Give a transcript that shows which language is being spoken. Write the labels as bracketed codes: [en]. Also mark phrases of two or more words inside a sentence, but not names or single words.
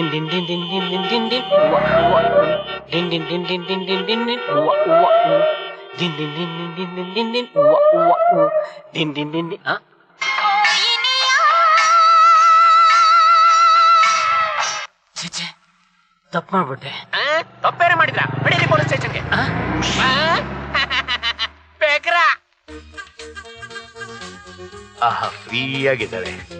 [kn] din din din din din din din wa wa din din din din din din din din wa wa din din din din din din din din wa wa din din din din ಛೆ ತಪ್ಪು ಮಾಡ್ಬಿಟ್ಟೆ. ತಪ್ಪೇರೆ ಮಾಡಿದ್ರ? ಬಿಡಿರಿ [en] police station-ge. [kn] ಬೇಕ್ರಾ ಆಹಾ, ಫ್ರೀ ಆಗಿದ್ದಾಳೆ.